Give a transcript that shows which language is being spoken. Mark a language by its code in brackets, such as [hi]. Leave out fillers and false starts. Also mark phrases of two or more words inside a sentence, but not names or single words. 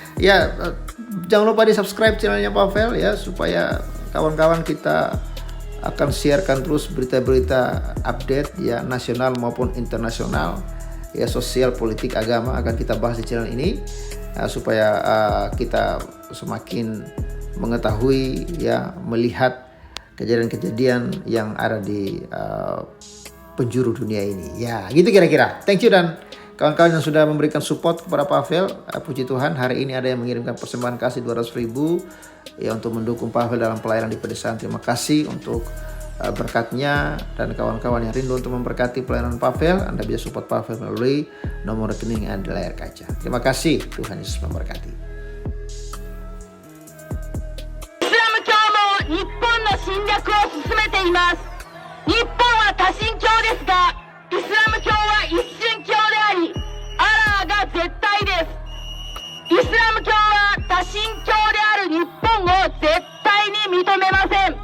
[id] Jangan lupa di subscribe channelnya Pavel ya, supaya kawan-kawan kita akan sharekan terus berita-berita update ya, nasional maupun internasional ya, sosial, politik, agama akan kita bahas di channel ini. supaya kita semakin mengetahui ya, melihat kejadian-kejadian yang ada di penjuru dunia ini. Ya, gitu kira-kira. [en] Thank you [id] dan kawan-kawan yang sudah memberikan support kepada Pavel. Puji Tuhan, hari ini ada yang mengirimkan persembahan kasih 200.000 ya untuk mendukung Pavel dalam pelayanan di pedesaan. Terima kasih untuk berkatnya, dan kawan-kawan yang rindu untuk memberkati pelayanan Pavel, Anda bisa support Pavel melalui nomor rekening yang ada di layar kaca. Terima kasih, Tuhan Yesus memberkati. [ja] 日本の侵略を進めています。日本は多神教ですが、イスラム教は一神教であり、アラーが絶対です。イスラム教は多神教である日本を絶対に認めません。